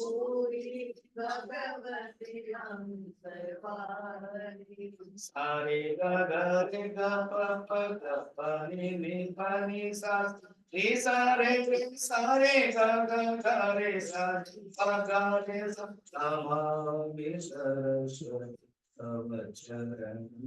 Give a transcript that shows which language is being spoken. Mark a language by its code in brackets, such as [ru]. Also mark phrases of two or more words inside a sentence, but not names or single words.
[sa] सारे ग रे ग प प ग प नि नि प नि सा रे सा रे ग ग रे सा प ग रे सा नमामि सरस्वती तव चरणं